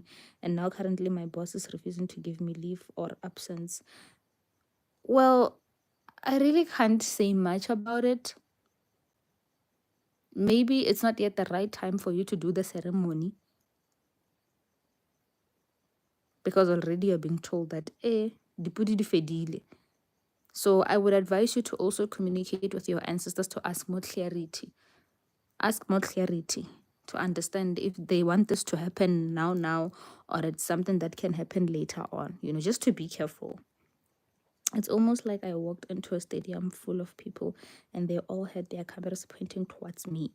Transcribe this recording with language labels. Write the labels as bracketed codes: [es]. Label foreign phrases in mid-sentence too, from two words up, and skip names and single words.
[en] And now currently my boss is refusing to give me leave or absence. Well, I really can't say much about it. Maybe it's not yet the right time for you to do the ceremony, because already you're being told that [tn] dipudi di fedile. [en] So I would advise you to also communicate with your ancestors to ask more clarity. Ask more clarity to understand if they want this to happen now, or it's something that can happen later on, you know, just to be careful. It's almost like I walked into a stadium full of people and they all had their cameras pointing towards me.